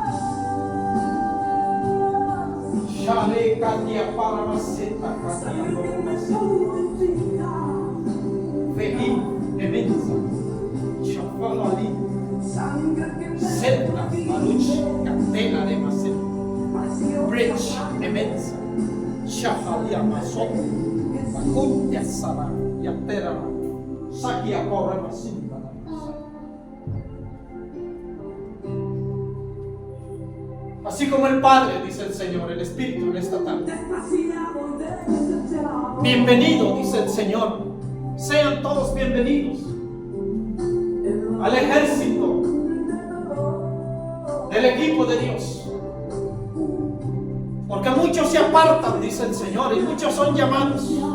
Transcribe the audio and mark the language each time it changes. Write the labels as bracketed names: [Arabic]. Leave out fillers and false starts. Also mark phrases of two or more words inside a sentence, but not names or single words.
[Spanish] Selva, Maruch, Catena de Macet, Bridge, Emensa, Shafalia, Masot, Macutia, Sara, Yatera, Sakia, Porra, Macinda. Así como el Padre, dice el Señor, el Espíritu en esta tarde. Bienvenido, dice el Señor. Sean todos bienvenidos al ejército del equipo de Dios, porque muchos se apartan, dice el Señor, y muchos son llamados.